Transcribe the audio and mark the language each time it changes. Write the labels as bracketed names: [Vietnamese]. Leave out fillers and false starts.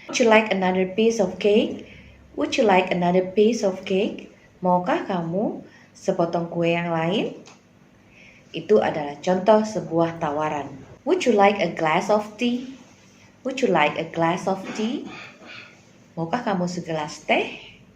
[English] Would you like another piece of cake? Would you like another piece of cake? [Indonesian] Maukah kamu sepotong kue yang lain? Itu adalah contoh sebuah tawaran. [English] Would you like a glass of tea? Would you like a glass of tea? [Indonesian] Maukah kamu segelas teh?